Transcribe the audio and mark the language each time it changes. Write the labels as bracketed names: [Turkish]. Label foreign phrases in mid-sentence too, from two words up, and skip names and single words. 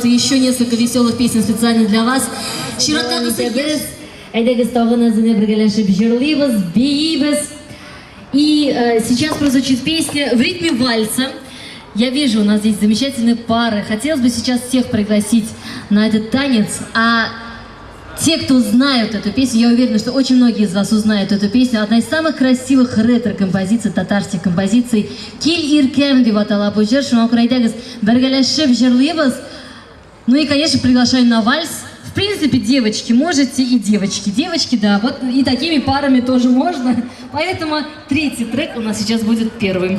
[Russian] Еще несколько веселых песен специально для вас. И сейчас прозвучит песня в ритме вальса. Я вижу, у нас здесь замечательные пары. Хотелось бы сейчас всех пригласить на этот танец. А те, кто знают эту песню, я уверена, что очень многие из вас узнают эту песню. Одна из самых красивых ретро-композиций, татарских композиций. [Tatar] «Кил иркем» деп атала бу жер. Шуңа курайдагыз бергәләшеп җырлыйбыз. [Russian] Ну и, конечно, приглашаю на вальс. В принципе, девочки, можете и девочки. Девочки, да, вот и такими парами тоже можно. Поэтому третий трек у нас сейчас будет первым.